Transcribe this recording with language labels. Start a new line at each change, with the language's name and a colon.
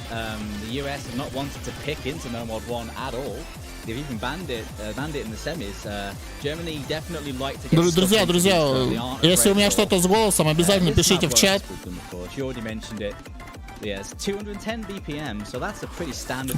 English: The US have not wanted to pick into Nomad 1 at all. They've even banned it in the semis. Germany definitely like to get.
Russian: Друзья, если у меня что-то с голосом, обязательно пишите в чат.
English: You already mentioned it. Yes, 210 BPM, so that's a pretty standard.